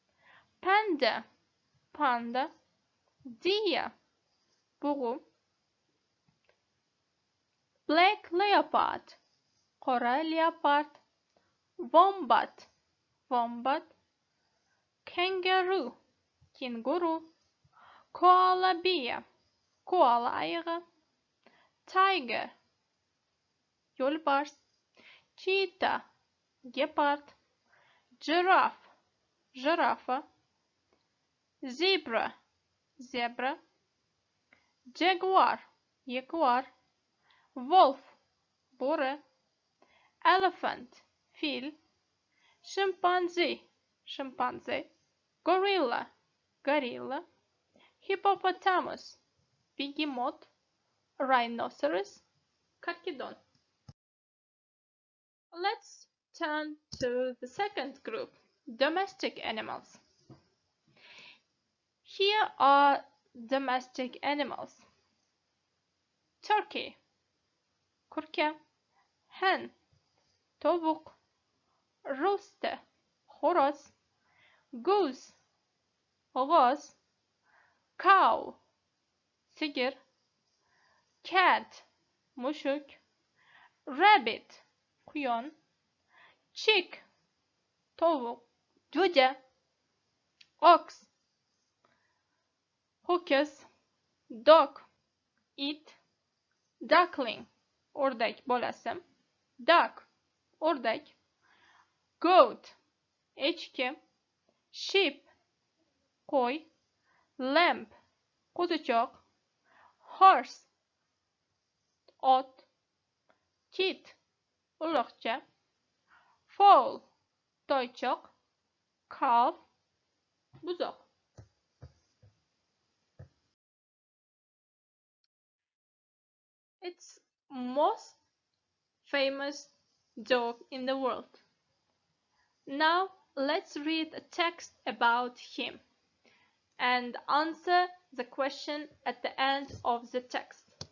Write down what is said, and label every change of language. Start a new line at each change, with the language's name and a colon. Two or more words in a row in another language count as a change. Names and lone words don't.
English: panda, deer, bug'u, black leopard,
Uzbek: qora leopard,
English: wombat, kangaroo, kenguru, koala bear,
Uzbek: koala ayig'i,
English: tiger, yo'lbars, cheetah, gepard, giraffe, zebra, jaguar, wolf, bo'ri, elephant, fil, chimpanzee, gorilla, hippopotamus, behemoth, rhinoceros, carcharodon. Let's turn to the second group, domestic animals. Here are domestic animals: turkey,
Uzbek: kurka, hen, tovuq, rooster, xo'roz, goose, g'oz, cow, sigir, cat, mushuk, rabbit, quyon, chick, tovuq, jo'ja, ox, ho'kiz,
English: dog, it, duckling,
Uzbek: o'rdak bolasi, duck, o'rdak, goat, echki, sheep, qo'y, lamb, qo'zichoq, horse, ot, kit, uloqcha, fowl, toychoq, calf, buzoq.
English: It's most famous dog in the world. Now let's read a text about him and answer the question at the end of the text.